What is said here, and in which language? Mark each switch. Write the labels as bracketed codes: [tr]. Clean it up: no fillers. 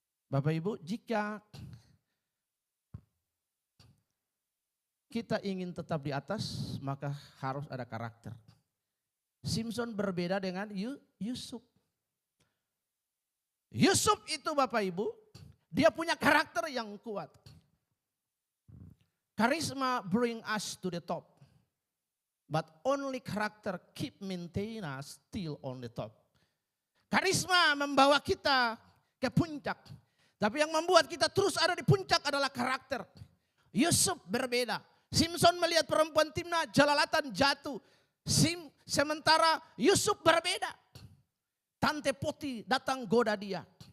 [id] Bapak Ibu, jika kita ingin tetap di atas, maka harus ada karakter. Simpson berbeda dengan Yusuf. Yusuf itu Bapak Ibu, dia punya karakter yang kuat. [en] Charisma bring us to the top. But only character keep maintain us still on the top. [id] Karisma membawa kita ke puncak. Tapi yang membuat kita terus ada di puncak adalah karakter. Yusuf berbeda. Simpson melihat perempuan Timna, jelalatan jatuh. Sementara Yusuf berbeda. Tante Poti datang goda dia.